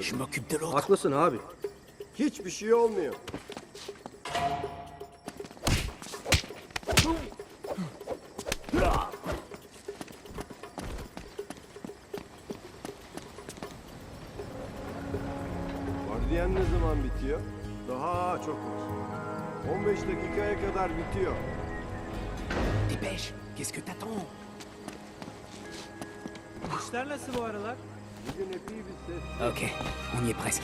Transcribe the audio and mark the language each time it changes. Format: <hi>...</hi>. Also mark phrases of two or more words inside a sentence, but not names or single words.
<fr>Je m'occupe de l'autre.</fr> <tr>Haklısın abi. Hiçbir şey olmuyor. Vardiyan ne zaman bitiyor? Daha çok var. 15 dakikaya kadar bitiyor.</tr> <fr>Dépêche, qu'est-ce que t'attends?</fr> <tr>İşler nasıl bu aralar? Bugün epey bir ses.</tr> <fr>Ok, on y est presque.</fr>